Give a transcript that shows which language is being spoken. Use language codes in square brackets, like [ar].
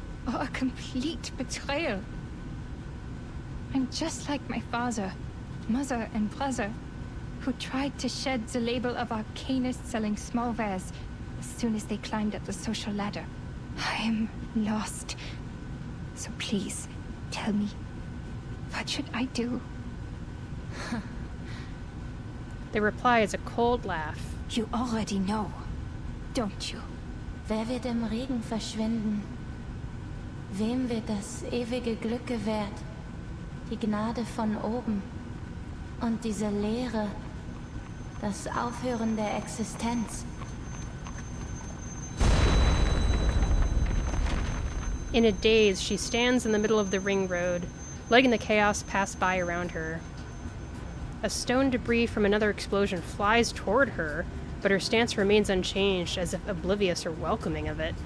[en] Or a complete betrayal? I'm just like my father, mother, and brother, who tried to shed the label of Arcanists selling small wares as soon as they climbed up the social ladder. I'm lost. So please, tell me, what should I do? The reply is a cold laugh. You already know, don't you? [de] Wer wird im Regen verschwinden? Wem wird das ewige Glück gewährt? Die Gnade von oben. Und diese Leere, das Aufhören der Existenz. [en] In a daze, she stands in the middle of the ring road, letting the chaos pass by around her. A stone debris from another explosion flies toward her, but her stance remains unchanged, as if oblivious or welcoming of it.